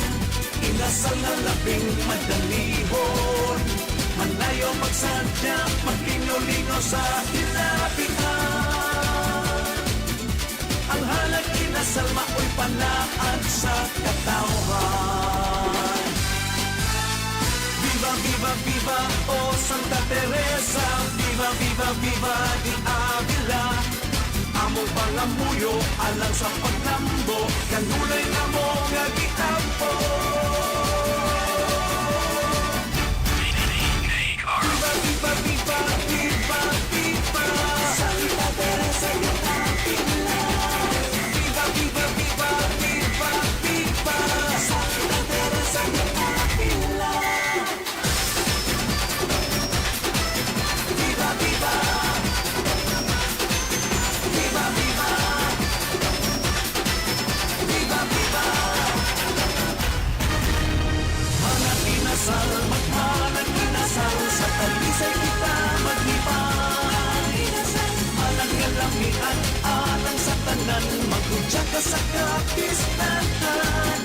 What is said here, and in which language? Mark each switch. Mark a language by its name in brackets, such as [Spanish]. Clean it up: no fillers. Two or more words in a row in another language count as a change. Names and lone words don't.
[Cebuano] Inasal na labing madalihon. Manayo magsadya, maglingaw-lingaw sa hinabihan. Ang halag inasal mao'y panaan sa katawhan. [Spanish] Viva, viva, viva, oh Santa Teresa. Viva, viva, viva, di Avila. [Cebuano] Among pangamuyo, alang sa paglambo. Kanulay na mo nga gitampo. [Spanish] Viva, viva, viva, viva, viva Santa Teresa yung Avila. Viva, viva, viva, viva, viva Santa Teresa yung Avila. Viva, viva. Viva, viva. Viva, viva. [Cebuano] Halang inasal, maghalang inasal sa talisay kita maglibang. Halang kalamian, alang sa tanan, maghudya ka sa kapistahan.